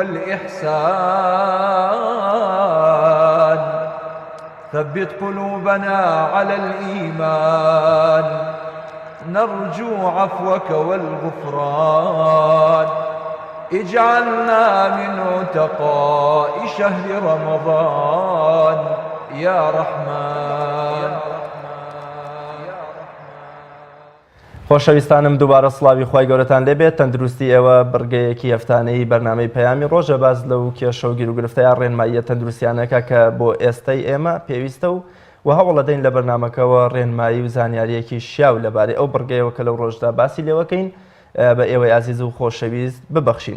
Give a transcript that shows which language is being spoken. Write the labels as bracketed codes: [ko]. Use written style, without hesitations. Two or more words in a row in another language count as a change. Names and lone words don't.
[ar] والإحسان ثبت قلوبنا على الإيمان نرجو عفوك والغفران اجعلنا من عتقاء شهر رمضان يا رحمن. [ckb] خۆشەویستانم دووبارە سڵاوی خی گەورەتان لێبێت. تەندروستی ئێوە بڕگەیەکی هەفتانەی بەرنامەی پەیامی ڕۆژە باز لەو کێشە و گیر و گرفتەیە ڕێنماییە تەندروستیانەکە کە بۆ ئێستای ئێمە پێویستە و هەوڵ دەدەین لە بەرنامەکەەوە ڕێنمایی و زانیاریەکی شیاو لەبارەی ئەو بڕگەیەوە کە لەو ڕۆژدا باسی لێوەکەین بە ئێوەی عزیز و خۆشەویست ببەخشین.